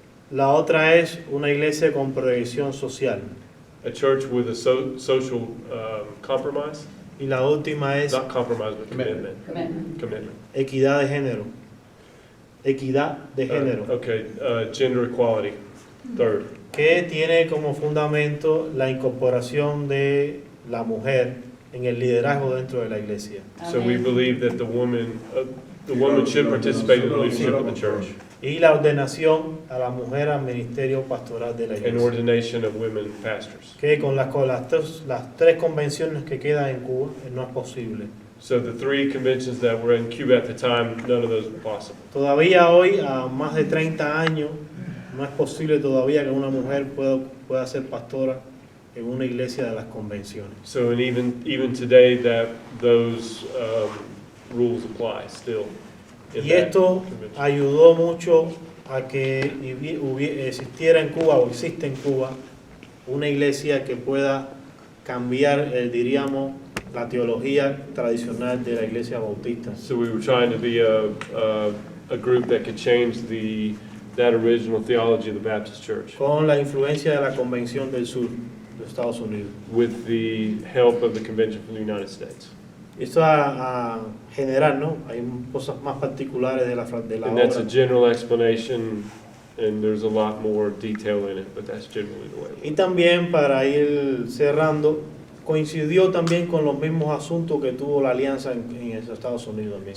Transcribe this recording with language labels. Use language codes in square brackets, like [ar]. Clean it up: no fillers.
[es] La otra es una iglesia con proyección social. [en] A church with a social compromise. [es] Y la última es [en] Not compromise, but commitment. Commitment. [es] equidad de género. Equidad de género. [en] Gender equality. Third. [es] Que tiene como fundamento la incorporación de la mujer en el liderazgo dentro de la iglesia. [en] So we believe that the woman should participate in the leadership of the church. [es] Y la ordenación a la mujer al ministerio pastoral de la [en] And [es] iglesia. [en] ordination of women pastors. [es] Que con las tres convenciones que quedan en Cuba no es posible. [en] So the three conventions that were in Cuba at the time, none of those were possible. [es] Todavía hoy, a más de 30 años, no es posible todavía que una mujer pueda ser pastora en una iglesia de las convenciones. [en] So and even today that those rules apply still. In [es] Y [en] that [es] esto [en] convention. [es] ayudó mucho a que existiera en Cuba o existe en Cuba una iglesia que pueda cambiar, diríamos, la teología tradicional de la iglesia bautista. [en] So we were trying to be a group that could change that original theology of the Baptist Church [es] Con la influencia de la Convención del Sur de Estados Unidos. [en] with the help of the Convention from the United States. [es] Esto a general, ¿no? Hay cosas más particulares de la [en] And that's a [es] obra. [en] general explanation, and there's a lot more detail in it, but that's generally the way. [es] Y también, para ir cerrando, coincidió también con los mismos asuntos que tuvo la alianza en Estados Unidos también.